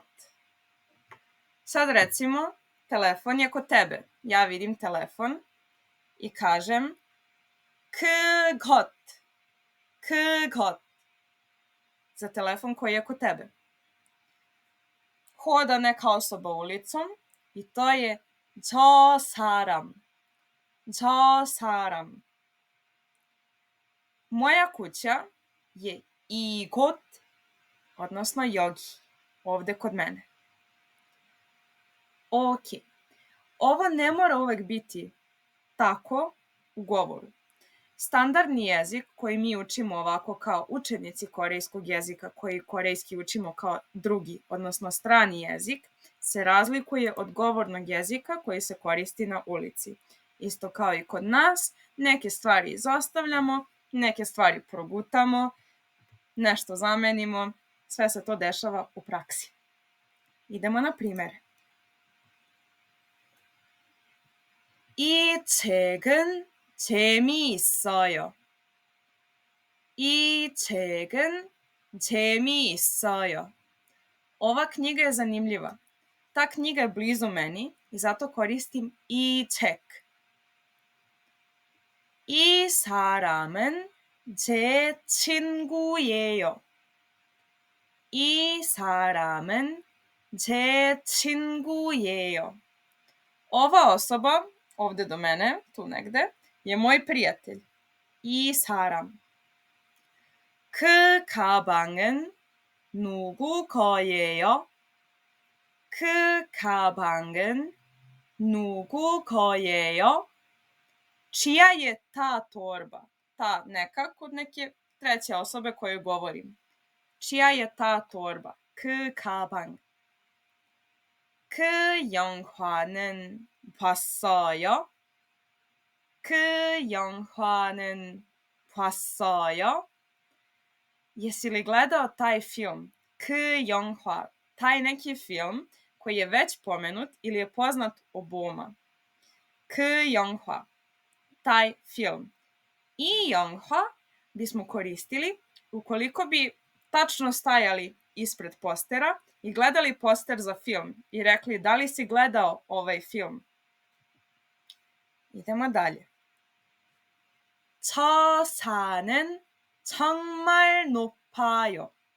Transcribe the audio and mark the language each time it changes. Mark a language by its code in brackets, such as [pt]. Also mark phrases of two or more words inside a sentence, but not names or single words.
[sr] Sad recimo, telefon je kod tebe. Ja vidim telefon i kažem kgot. Kgot. Za telefon koji je kod tebe. Hoda neka osoba ulicom, I to je [ko] 저 사람. 저 사람. [sr] Moja kuća je 이곳, odnosno 여기, ovde kod mene. Ok, ovo ne mora uvek biti tako u govoru. Standardni jezik koji mi učimo ovako kao učenici korejskog jezika, koji korejski učimo kao drugi, odnosno strani jezik, se razlikuje od govornog jezika koji se koristi na ulici. Isto kao i kod nas, neke stvari izostavljamo, neke stvari progutamo, nešto zamenimo, sve se to dešava u praksi. Idemo na primere. [ko] 이 책은 재미있어요. 이 책은 재미있어요. [sr] Ova knjiga je zanimljiva. Ta knjiga je blizu meni i zato koristim [ko] 이 책. 이 사람은 제 친구예요. 이 사람은 제 친구예요. [sr] Ova osoba, ovde do mene, tu negde, je moj prijatelj. [ko] 이 사람. 그 가방은 누구 거예요? 그 가방은 누구 거예요? [sr] Čija je ta torba? Ta neka kod neke treće osobe koju govorim. Čija je ta torba? [ko] 그 가방. 그 영화는 봤어요? 그 영화는 봤어요? [sr] Jesi li gledao taj film? [ko] 그 영화. [sr] Taj neki film koji je već pomenut ili je poznat oboma. [ko] 그 영화. [sr] Taj film. [ko] 이 영화 [sr] bismo koristili ukoliko bi tačno stajali ispred postera i gledali poster za film i rekli da li si gledao ovaj film. Idemo dalje. [ko] 저 산은 정말 높아요.